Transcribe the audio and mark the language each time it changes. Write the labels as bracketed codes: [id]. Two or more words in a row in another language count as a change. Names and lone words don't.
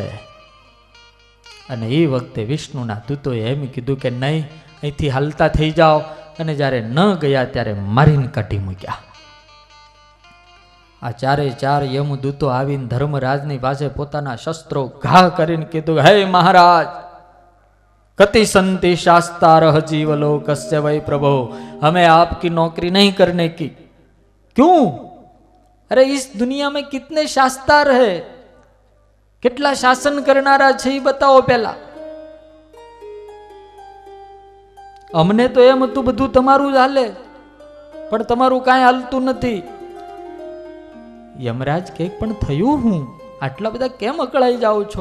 [gu] અને એ વખતે વિષ્ણુના દૂતોએ એમ કીધું કે નહીં, અહીંથી હાલતા થઈ જાઓ. અને જ્યારે ન ગયા ત્યારે મારીને કાઢી મૂક્યા. આ 4 યમદૂતો આવીને ધર્મરાજની પાસે પોતાના શસ્ત્રો ઘા કરીને કીધું, હે મહારાજ, [sa] कति संति शास्तारह जीवलोकस्य वै प्रभो, [hi] हमें आपकी नौकरी नहीं करने की. क्यों? अरे इस दुनिया में कितने शास्तार है, [gu] કેટલા શાસન કરનારા છે એ બતાવો પહેલા. અમને તો એમ હતું બધું તમારું જ હાલે, પણ તમારું કાંઈ હાલતું નથી. યમરાજ કે પણ થયું હું, આટલા બધા કેમ અકળાઈ જાઓ છો?